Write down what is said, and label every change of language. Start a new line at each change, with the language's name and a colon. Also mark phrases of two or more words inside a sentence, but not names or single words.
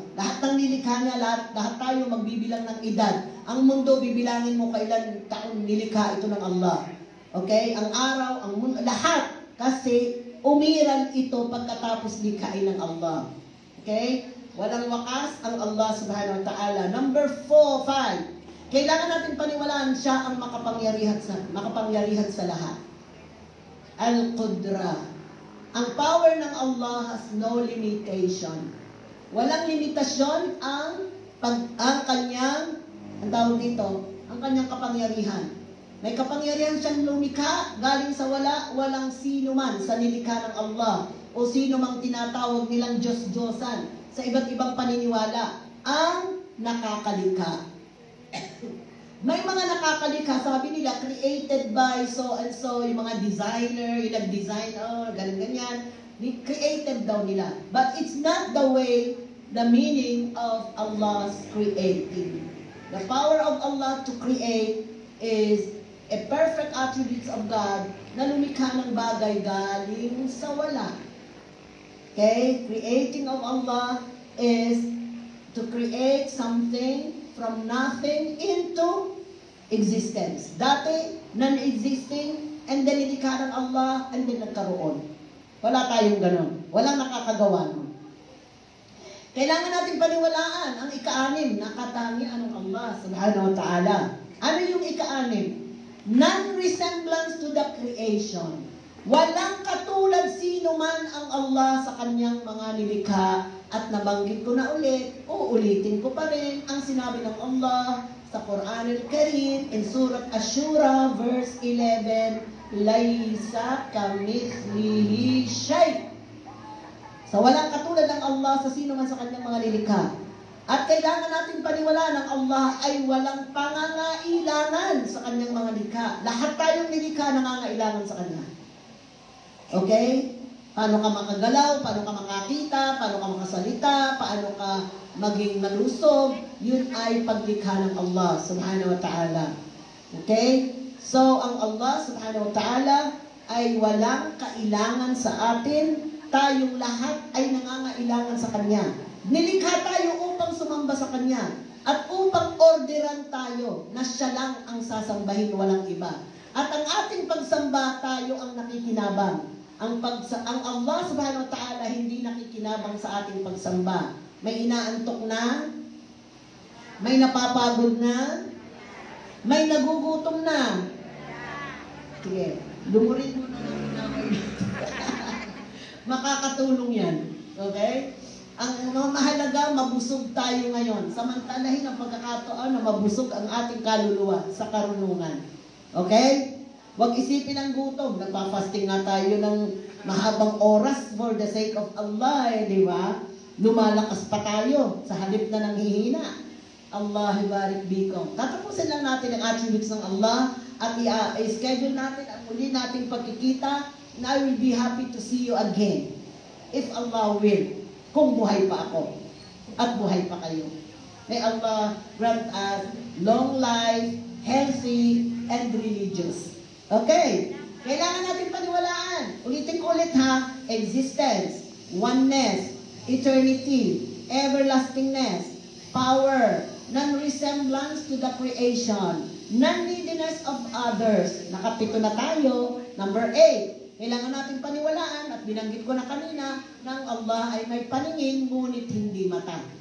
Filipino: Lahat ng nilikha niya, lahat tayo magbibilang ng edad. Ang mundo, bibilangin mo kailan taon nilikha ito ng Allah. Okay? Ang araw, ang mundo, lahat Kasi umiral ito pagkatapos likhain ng Allah. Okay? Walang wakas ang Allah
Arabic: سبحانه وتعالى.
Filipino: Number 5. Kailangan natin paniwalaan siya ang makapangyarihan sa lahat. Al-Qudra. Ang power ng Allah
English: has no limitation.
Filipino: Walang limitasyon ang kanyang, ang tawag dito, ang kanyang kapangyarihan. May kapangyarihan siyang lumikha, galing sa walang sino man sa nilikha ng Allah o sino mang tinatawag nilang Diyos-Diyosan sa iba't ibang paniniwala ang nakakalikha. May mga nakakalikha, sabi nila,
English: created by so and so,
Filipino: yung mga designer, yung nag-design, ganyan-ganyan, created daw nila.
English: But it's not the way, the meaning of Allah's creating. The power of Allah to create is a perfect attributes of God
Filipino: na lumikha ng bagay galing sa wala. Okay?
English: Creating of Allah is to create something from nothing into existence.
Filipino: Dati,
English: non-existing, and then
Filipino: nilikha ng Allah,
English: and then
Filipino: nagkaroon. Wala tayong ganun. Walang nakakagawa nun. Kailangan natin paniwalaan ang ika-6 na katangian ng Allah
Arabic: سبحانه وتعالى.
Filipino: Ano yung ika-6?
English: Non-resemblance to the creation.
Filipino: Walang katulad sino man ang Allah sa kanyang mga nilikha. At nabanggit ko na ulit, uulitin ko pa rin ang sinabi ng Allah sa Quran al-Karim
English: in Surat Ash-Shura verse 11,
Arabic: ليس كمثله شيء'.
Filipino: So walang katulad ng Allah sa sino man sa kanyang mga nilikha. At kailangan natin paniwalaan ng Allah ay walang pangangailangan sa kanyang mga likha. Lahat tayong nilikha nangangailangan sa kanya. Okay? Paano ka makagalaw, paano ka makakita, paano ka makasalita, paano ka maging malusog, yun ay paglikha ng Allah
Arabic: سبحانه وتعالى.
Filipino: Okay? So, ang Allah
Arabic: سبحانه وتعالى
Filipino: ay walang kailangan sa atin. Tayong lahat ay nangangailangan sa Kanya. Nilikha tayo upang sumamba sa Kanya at upang orderan tayo na Siya lang ang sasambahin, walang iba. At ang ating pagsamba, tayo ang nakikinabang. Ang Allah
Arabic: سبحانه وتعالى
Filipino: hindi nakikinabang sa ating pagsamba. May inaantok na, may napapagod na, may nagugutom na. Sige, lumurin mo na lang inaway dito. Makakatulong yan. Okay? Ang mahalaga, mabusog tayo ngayon. Samantalahin ang pagkakataon na mabusog ang ating kaluluwa sa karunungan. Okay? Huwag isipin ang gutom. Nagpa-fasting nga tayo ng mahabang oras
English: for the sake of Allah,
Filipino: di ba? Lumalakas pa tayo sa halip na nanghihina.
Arabic: الله يبارك بكم.
Filipino: Tatapusin lang natin ang attributes ng Allah at i-schedule natin ang muli nating pagkikita,
English: and I will be happy to see you again. If Allah will.
Filipino: Kung buhay pa ako. At buhay pa kayo.
English: May Allah grant us long life, healthy, and religious.
Filipino: Okay. Kailangan natin paniwalaan. Ulitin ko ulit ha.
English: Existence, oneness, eternity, everlastingness, power, non-resemblance to the creation, non-neediness of others.
Filipino: Nakapito na tayo. Number 8. Kailangan natin paniwalaan at binanggit ko na kanina ng Allah ay may paningin ngunit hindi mata.